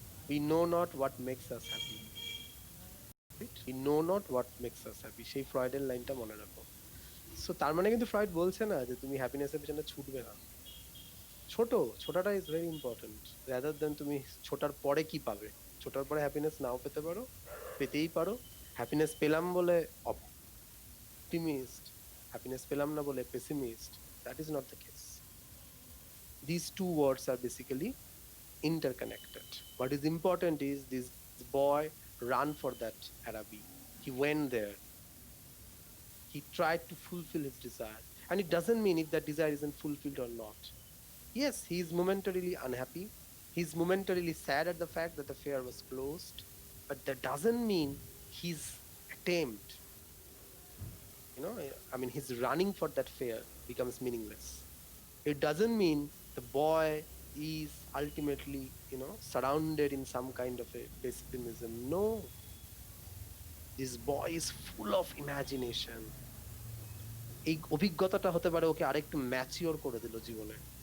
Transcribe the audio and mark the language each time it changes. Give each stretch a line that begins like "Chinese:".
English: We know not what makes us happy. We know not what makes us happy.
Bangla: সেই ফ্রয়েডের লাইনটা মনে রাখো। So তার মানে কিন্তু ফ্রয়েড বলছে না যে তুমি হ্যাপিনেসের পেছনে ছুটবে না, ছোটাটা is very important, rather than তুমি ছোটার পরে কি পাবে। ছোটার পরে হ্যাপিনেস নাও পেতে পারো, পেতেই পারো। হ্যাপিনেস পেলাম বলে অপটিমিস্ট, হ্যাপিনেস পেলাম না বলে pessimist,
English: That is not the case. These two words are basically interconnected. What is important is this boy ran for that Arabi. He went there. he tried to fulfill his desire, and it doesn't mean if that desire isn't fulfilled or not. Yes, he is momentarily unhappy, he's momentarily sad at the fact that the fair was closed, but that doesn't mean his attempt, I mean his running for that fair becomes meaningless. It doesn't mean the boy is ultimately, surrounded in some kind of a pessimism. No, this boy is full of imagination.
Bangla: এই অভিজ্ঞতাটা হতে পারে ওকে আরেকটু mature করে দিল জীবনে।